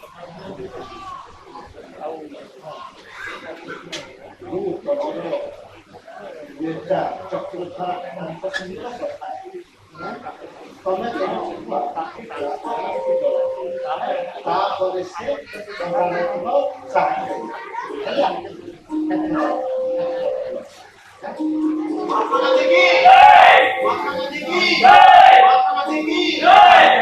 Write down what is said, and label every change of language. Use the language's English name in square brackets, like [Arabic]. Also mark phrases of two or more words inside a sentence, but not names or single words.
[Odia] ମୁଁ ତମର ନେତା ଚକ୍ରଧର ତମେ ତାପରେ ସେ ସାହାଯ୍ୟ ହେଲା। [Hindi] महात्मा गांधी की जय, महात्मा गांधी की जय, महात्मा गांधी की जय।